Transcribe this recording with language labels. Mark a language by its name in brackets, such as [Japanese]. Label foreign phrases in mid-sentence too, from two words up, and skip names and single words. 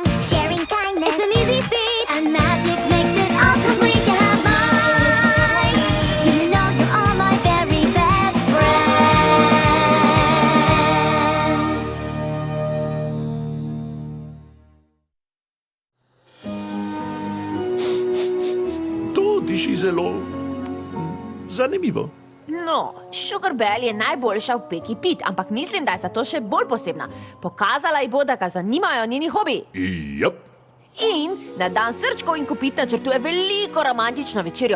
[English] Sharing kindness, it's an easy feat. And magic makes it all complete to have mine. Do you know you're all my very best friends? [Slovenian] To diši zelo zanimivo. No, Sugar Bell je najboljša v peki pit, ampak mislim, da je zato še bolj posebna. Pokazala ji bo, da ga zanimajo njeni hobiji. Jop. In na dan srčkov in kopit načrtuje veliko romantično večerjo.